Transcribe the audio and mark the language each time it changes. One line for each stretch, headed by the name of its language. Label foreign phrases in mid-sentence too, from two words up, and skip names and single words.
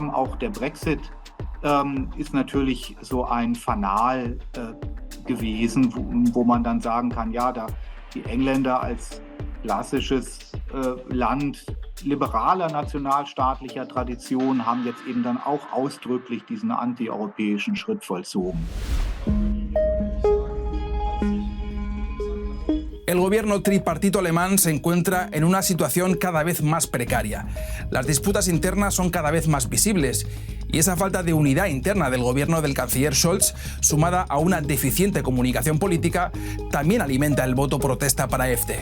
German: Auch der Brexit ist natürlich so ein Fanal gewesen, wo man dann sagen kann, ja, da die Engländer als klassisches Land liberaler nationalstaatlicher Tradition haben jetzt eben dann auch ausdrücklich diesen antieuropäischen Schritt vollzogen.
Spanish: El gobierno tripartito alemán se encuentra en una situación cada vez más precaria. Las disputas internas son cada vez más visibles y esa falta de unidad interna del gobierno del canciller Scholz, sumada a una deficiente comunicación política, también alimenta el voto protesta para AfD.